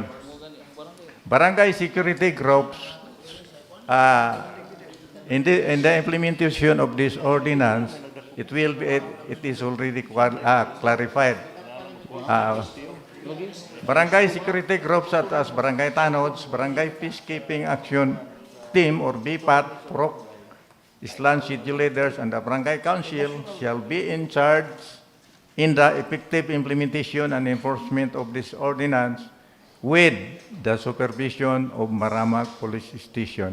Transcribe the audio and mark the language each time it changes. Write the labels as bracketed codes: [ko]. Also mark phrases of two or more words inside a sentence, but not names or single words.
[en] Barangay security groups, in the implementation of this ordinance, it is already clarified. Barangay security groups such as barangay tanods, barangay peacekeeping action team or BPAT, PROC, Island City leaders, and the Barangay Council shall be in charge in the effective implementation and enforcement of this ordinance with the supervision of Maramag Police Station.